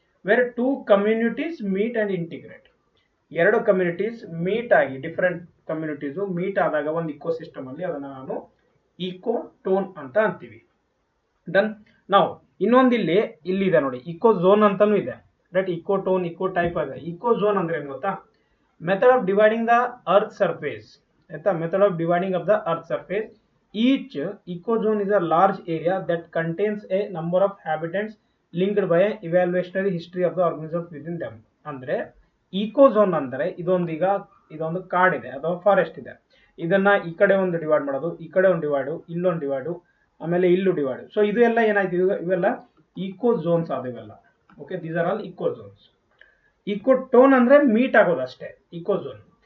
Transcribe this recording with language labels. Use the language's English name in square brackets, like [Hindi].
[English] Where 2 communities meet and integrate. [Kannada] ಎರಡು communities meet ಆಗಿ, different communities meet ಆದಾಗ ಒಂದು ಇಕೋಸಿಸ್ಟಮ್ ಅಲ್ಲಿ ಅದನ್ನ ನಾನು ಇಕೋಟೋನ್ ಅಂತ ಅಂತೀವಿ. ಡನ್. ನಾವು ಇನ್ನೊಂದು ಇಲ್ಲಿದೆ ನೋಡಿ, ಇಕೋ ಝೋನ್ ಅಂತಾನು ಇದೆ, ರೈಟ್. ಇಕೋಟೋನ್, ಇಕೋ ಟೈಪ್ ಇದೆ. ಇಕೋ ಝೋನ್ ಅಂದ್ರೆ ಏನು ಗೊತ್ತಾ, [English] method of dividing the earth surface, [Kannada] ಆಯ್ತಾ, [English] Method of dividing of the earth surface. Each ecozone is a large area that contains a number of habitants linked by an evolutionary history of the organisms within them. [Kannada] ಅಂದ್ರೆ ಇಕೋಝೋನ್ ಅಂದ್ರೆ ಇದೊಂದು ಕಾಡಿದೆ ಅಥವಾ forest ಇದೆ. ಇದನ್ನ ಈ ಕಡೆ ಒಂದು ಡಿವೈಡ್ ಮಾಡೋದು, ಈ ಕಡೆ ಒಂದು ಡಿವೈಡು, ಇಲ್ಲೊಂದು ಡಿವೈಡು, ಆಮೇಲೆ ಇಲ್ಲೂ ಡಿವೈಡು. ಸೊ ಇದು ಎಲ್ಲ ಏನಾಯ್ತು, ಇವೆಲ್ಲ ಇಕೋಝೋನ್ಸ್ ಆದವೆಲ್ಲ. Okay, [English] These are all ecozones. [Kannada] Ecotone ಅಂದ್ರೆ ಮೀಟ್ ಆಗೋದು ಅಷ್ಟೇ ಇಕೋಝೋನ್.